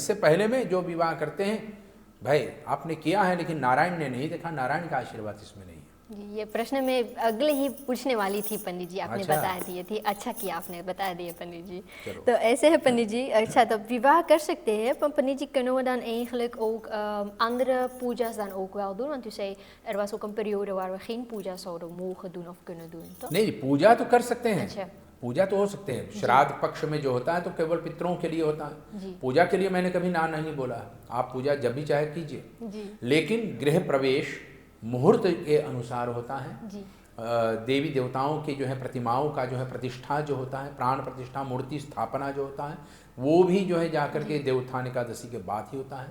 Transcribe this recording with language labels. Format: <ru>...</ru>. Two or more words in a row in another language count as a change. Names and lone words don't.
<hi>इससे पहले में जो विवाह करते हैं भाई आपने किया है लेकिन नारायण ने नहीं देखा, नारायण का आशीर्वाद इसमें नहीं है। ये प्रश्न मैं अगले ही पूछने वाली थी पंडित जी, आपने अच्छा। बता दिए थे। अच्छा किया आपने बता दिए पंडित जी। तो ऐसे है पंडित जी, अच्छा तो विवाह कर सकते हैं,</hi> <nl>maar पंडित जी kunnen we dan eigenlijk ook andere</nl> <hi>पूजा's</hi> <nl>dan ook wel doen? Want u zei er was ook een periode waar we geen पूजा zouden mogen doen of kunnen doen, toch?</nl> <hi>नहीं, पूजा तो कर सकते हैं। अच्छा। पूजा तो हो सकते हैं। श्राद्ध पक्ष में जो होता है तो केवल पितरों के लिए होता है। पूजा के लिए मैंने कभी ना नहीं बोला, आप पूजा जब भी चाहे कीजिए, लेकिन गृह प्रवेश मुहूर्त के अनुसार होता है। देवी देवताओं के जो है प्रतिमाओं का जो है प्रतिष्ठा जो होता है, प्राण प्रतिष्ठा मूर्ति स्थापना जो होता है वो भी जो है जाकर के देवोत्थान एकादशी के बाद ही होता है।</hi>